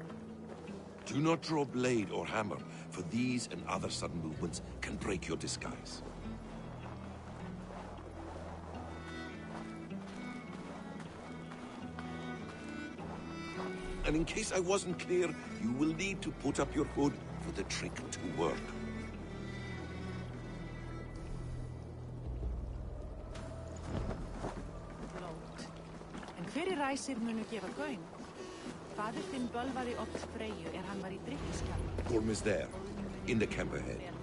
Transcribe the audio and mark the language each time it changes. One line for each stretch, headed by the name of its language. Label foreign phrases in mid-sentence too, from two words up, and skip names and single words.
English: Do not draw blade or hammer, for these and other sudden movements can break your disguise. And in case I wasn't clear, you will need to put up your hood for the trick to work.
Icelandic: En hverir ræsir munu gefa gaum? Fadir þinn bölvaði oft Freyju hann var í drykkjuskap.
English: Gorm is there, in the camp ahead.